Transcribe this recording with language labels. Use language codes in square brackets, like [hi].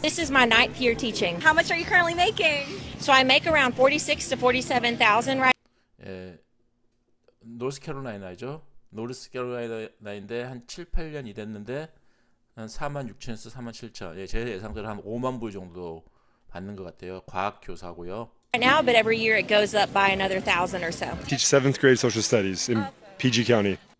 [en] This is my ninth year teaching. How much are you currently making? So I make around 46 to 47,000 right. [ko] 예, 노스캐롤라이나죠. 노스캐롤라이나인데 한 7, 8년 일했는데 한 4만 6천에서 4만 7천. 예, 제 예상대로 한 5만 불 정도 받는 것 같아요. 과학 교사고요. [en] Right now, but every year it goes up by another 1,000 or so. Teach seventh grade social studies in PG County.